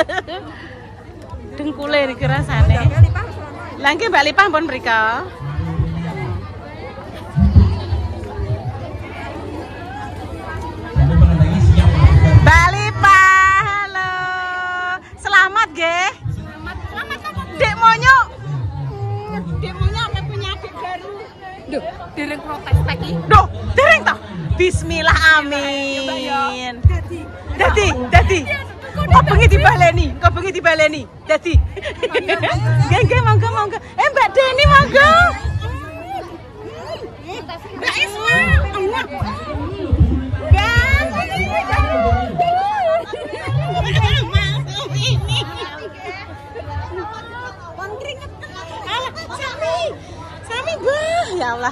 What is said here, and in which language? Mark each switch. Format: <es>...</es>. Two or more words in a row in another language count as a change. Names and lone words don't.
<jv>Dengkule niki rasane. Lah nggih Mbak Lipah pun mrika. Mbak Lipah, halo. Selamat nggih. Selamat. Dek Monyo. Dek Monyo apa punya adik baru? Duh, dereng protes lagi. Duh, dereng toh. Bismillah, amin. Dadi. Kok bengi dibaleni? Dadi. Nggih, monggo. Mbak Deni monggo. Mbak Isma. Sami, Mbah. Ya Allah.</jv>